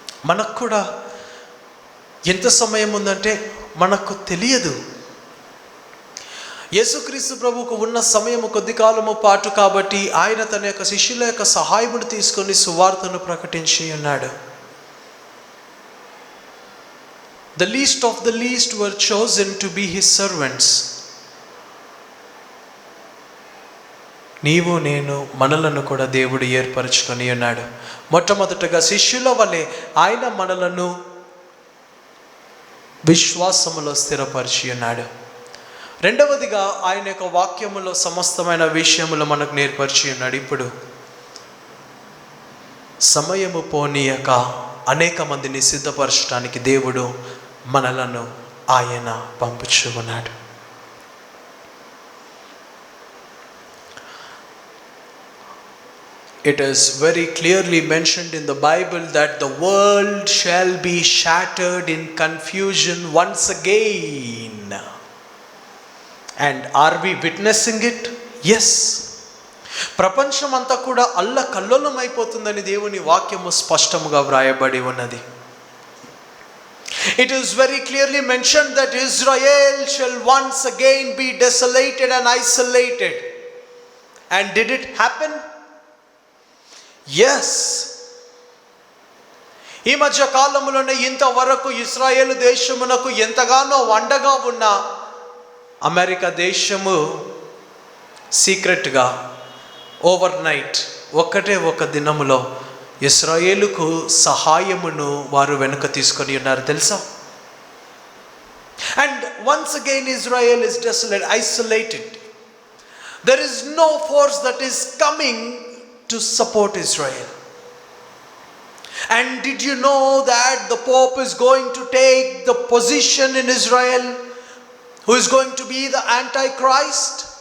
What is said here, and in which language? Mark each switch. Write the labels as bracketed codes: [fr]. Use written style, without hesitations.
[te] మనకు కూడా ఎంత సమయం ఉందంటే మనకు తెలియదు. యేసుక్రీస్తు ప్రభువుకు ఉన్న సమయము కొద్ది కాలము పాటు కాబట్టి ఆయన తన యొక్క శిష్యుల యొక్క సహాయమును తీసుకొని సువార్తను ప్రకటించి ఉన్నాడు. [en] The least of the least were chosen to be his servants. [te] నీవు నేను మనలను కూడా దేవుడు ఏర్పరచుకొని ఉన్నాడు. మొట్టమొదటగా శిష్యుల వలె ఆయన మనలను విశ్వాసములో స్థిరపరిచి ఉన్నాడు. రెండవదిగా ఆయన యొక్క వాక్యములో సమస్తమైన విషయములు మనకు నేర్పరిచి ఉన్నాడు. ఇప్పుడు సమయము పోనీయక అనేక మందిని సిద్ధపరచడానికి దేవుడు మనలను ఆయన పంపుచు ఉన్నాడు. [en] It is very clearly mentioned in the Bible that the world shall be shattered in confusion once again. And are we witnessing it? Yes. [te] ప్రపంచమంతా కూడా అల్లకల్లోలం అయిపోతుందని దేవుని వాక్యము స్పష్టముగా వ్రాయబడి ఉన్నది. [en] It is very clearly mentioned that Israel shall once again be desolated and isolated. And did it happen? Yes. [te] ఈ మధ్య కాలంలోనే ఇంతవరకు ఇశ్రాయేలు దేశమునకు ఎంతగానో అండగా ఉన్న అమెరికా దేశము సీక్రెట్గా ఓవర్ నైట్ ఒక దినములో ఇశ్రాయేలుకు సహాయమును వారు వెనుక తీసుకొని ఉన్నారు తెలుసా? [en] And once again Israel is desolate, isolated. There is no force that is coming to support Israel. And did you know that the Pope is going to take the position in Israel, who is going to be the Antichrist?